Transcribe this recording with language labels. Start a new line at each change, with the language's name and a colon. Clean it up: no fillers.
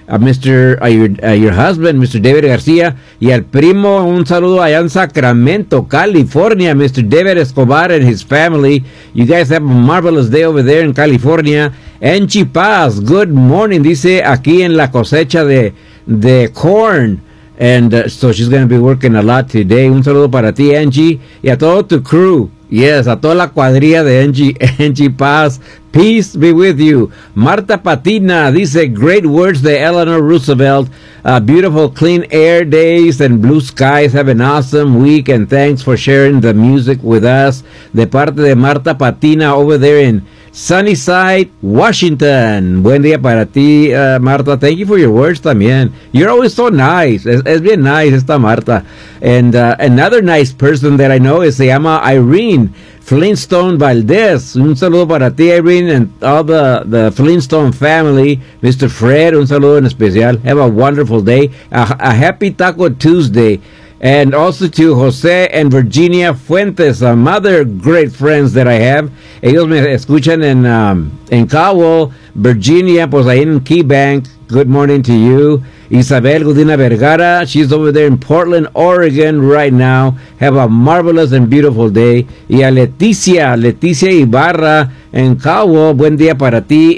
English: Your husband,
Spanish: Mr. David García. Y al primo, un saludo allá en Sacramento, California. Mr.
English: David Escobar and his family. You guys have a marvelous day over there in California. Enchi Paz, good morning.
Spanish: Dice, aquí en la cosecha de corn.
English: And so she's going to be working a lot today.
Spanish: Un saludo para ti, Angie. Y a todo tu crew.
English: Yes,
Spanish: a toda la cuadrilla de Angie Paz.
English: Peace be with you. Marta Patina
Spanish: dice,
English: great words
Spanish: de
English: Eleanor Roosevelt. Beautiful clean air days and blue skies. Have an awesome week and thanks for sharing the music with us.
Spanish: De parte de Marta Patina
English: over there in
Spanish: Sunnyside, Washington. Buen día para ti,
English: Marta. Thank you for your words
Spanish: también.
English: You're always so nice.
Spanish: Es bien nice esta Marta.
English: And another nice person that I know is
Spanish: se llama
English: Irene Flintstone Valdez.
Spanish: Un saludo para ti, Irene,
English: and all the Flintstone family.
Spanish: Mr.
English: Fred,
Spanish: un saludo en especial.
English: Have a wonderful day. A happy Taco Tuesday. And also to Jose and Virginia Fuentes, a mother, great friends that I have.
Spanish: Ellos me escuchan en Cowell, Virginia, pues ahí en Key Bank.
English: Good morning to you. Isabel Godina Vergara, she's over there in Portland, Oregon right now. Have a marvelous and beautiful day.
Spanish: Y a Leticia Ibarra en Cowell, buen día para ti.